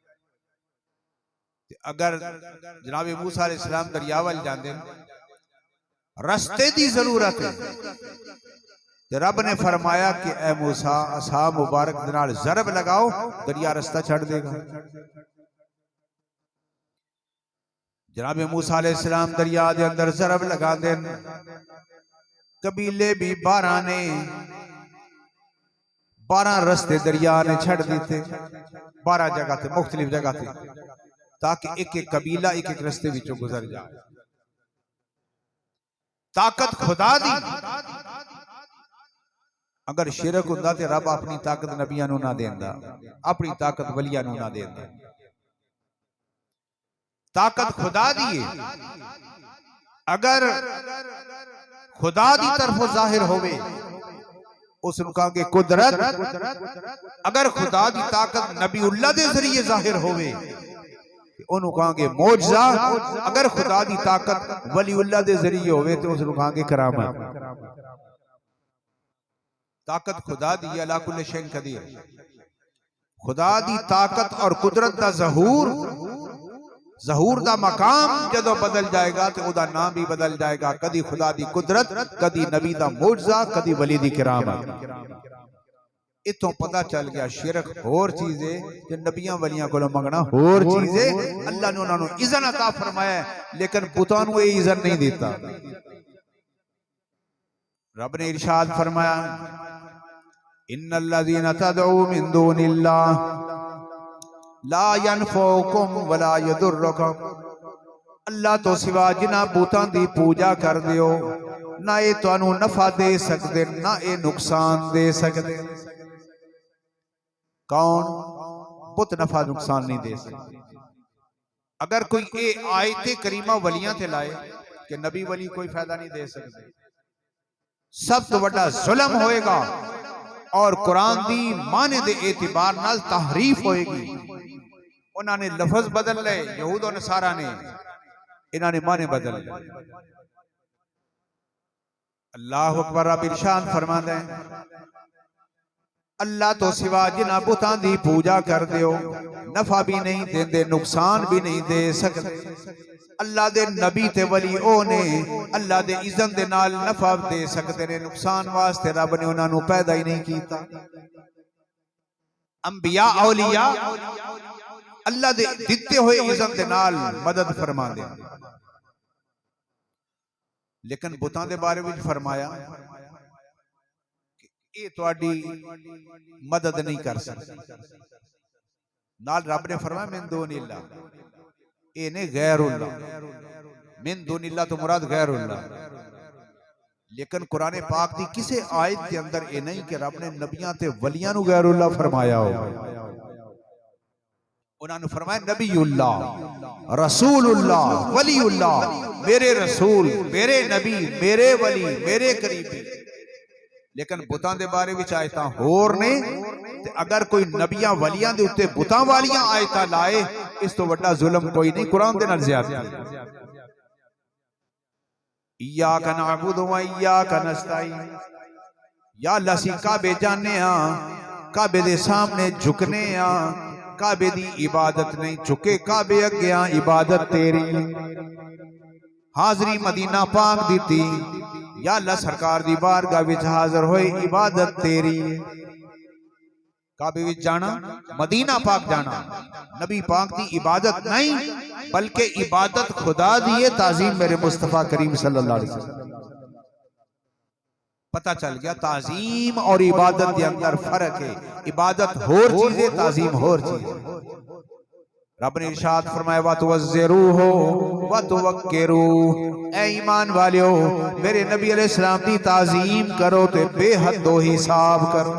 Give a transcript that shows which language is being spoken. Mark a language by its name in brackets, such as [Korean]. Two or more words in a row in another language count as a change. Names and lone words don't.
[Punjabi] اگر جناب موسیٰ علیہ السلام دریا وَل جاندے، رستے دی ضرورت ہے، تو رب نے فرمایا کہ اے موسیٰ عصا مبارک دے نال ضرب لگاؤ، دریا رستہ چھڈ دیوے گا. جناب موسیٰ علیہ السلام دریا دے اندر ضرب لگا دین، قبیلے وی 12 نے 12 رستے دریا نے چھڈ دتے، 12 جگہ سن، مختلف جگہ سن، تاکہ اک اک قبیلہ اک اک رستے وچوں گزر جائے. طاقت خدا دی، اگر شرک ہوندا تے رب اپنی طاقت نبیاں نوں نہ دیندا، اپنی طاقت ولیاں نوں نہ دیندا. طاقت خدا دی ہے، اگر خدا دی طرفوں ظاہر ہووے اوہنوں کہاں گے قدرت، اگر خدا دی طاقت نبی اللہ دے ذریعے ظاہر ہووے اوہنوں کہاں گے معجزہ، اگر خدا دی طاقت ولی اللہ دے ذریعے ہووے تو اوہنوں کہاں گے کرامت. طاقت خدا دی [Arabic] على كل شيء قدير, [Punjabi] خدا دی طاقت تے قدرت دا ظہور، ظہور دا مقام جدوں بدل جائے گا تو اوہدا ناں وی بدل جائے گا، کدی خدا دی قدرت، کدی نبی دا معجزہ، کدی ولی دی کرامت. ایتھوں پتا چل گیا شرک ہور چیز ہے، کہ نبیاں ولیاں کوں منگنا ہور چیز ہے. اللہ نے اوہناں نوں عزت عطا فرمائی، لیکن بتاں نوں ایہہ عزت نہیں دتی. رب نے ارشاد فرمایا [Arabic] إن الذين تدعون من دون الله لا ينفعونكم ولا يضرونكم, [Punjabi] اللہ توں سوا جنہاں بتاں دی پوجا کر دیو نہ ایہہ تہانوں نفع دے سکدے نہ ایہہ نقصان دے سکدے. کون? بت نفع نقصان نہیں دے سکدے۔ اگر کوئی ایہہ آیت کریمہ ولیاں تے لائے کہ نبی ولی کوئی فائدہ نہیں دے سکدے، سب توں وڈا ظلم ہووے گا تے قرآن دی معنی دے اعتبار نال تحریف ہووے گی. اوہناں نے لفظ بدل لئے، یہود تے نصاریٰ نے، ایہناں نے معنی بدل لئے. [Arabic] الله أكبر. [Punjabi] رب ارشاد فرماندا ہے، اللہ توں سوا جنہاں بتاں دی پوجا کر دیو نفع وی نہیں دیندے نقصان وی نہیں دے سکدے. اللہ دے نبی تے ولی او نے اللہ دی عزت دے نال نفع دے سکدے نے، نقصان واسطے رب نے اوہناں نوں پیدا ہی نہیں کیتا. انبیاء اولیاء اللہ دی دتی ہوئی عزت دے نال مدد فرماندے، لیکن بتاں دے بارے وچ فرمایا ایہہ تہاڈی مدد نہیں کر سکدے. نال رب نے فرمایا [Arabic] من دون الله, [Punjabi] ایہہ نے غیر اللہ, [Arabic] من دون الله [Punjabi] توں مراد غیر اللہ. لیکن قرآن پاک دی کسی آیت دے اندر ایہہ نہیں کہ رب نے نبیاں تے ولیاں نوں غیر اللہ فرمایا ہو. اوہناں نے فرمایا نبی اللہ، رسول اللہ، ولی اللہ، میرے رسول، میرے نبی، میرے ولی، میرے قریبی. لیکن بتاں دے بارے وچ آیتاں ہور نے، تے اگر کوئی نبیاں ولیاں دے اتے بتاں والیاں آیتاں لائے، ایس توں وڈا ظلم کوئی نہیں، قرآن دے نال زیادتی. [Arabic] إياك نعبد وإياك نستعين, [Punjabi] یا اللہ اسیں کعبے جانے ہاں، کعبے دے سامنے جھکنے ہاں، کعبے دی عبادت نہیں چکے، کعبے اگے عبادت تیری. حاضری مدینہ پاک دی، یا اللہ سرکار دی بارگاہ وچ حاضر ہوئے، عبادت تیری. کعبے وچ جانا، مدینہ پاک جانا، نبی پاک دی عبادت نہیں بلکہ عبادت خدا دی ہے، تعظیم میرے مصطفیٰ کریم [Arabic] صلى الله عليه وسلم. [Punjabi] پتا چل گیا تعظیم تے عبادت دے اندر فرق ہے. عبادت ہور چیز ہے، تعظیم ہور چیز ہے. رب نے ارشاد فرمایا [Arabic] وتعزروه وتوقروه, [Punjabi] اے ایمان والیو میرے نبی علیہ السلام دی تعظیم کرو تے بے حد و حساب کرو.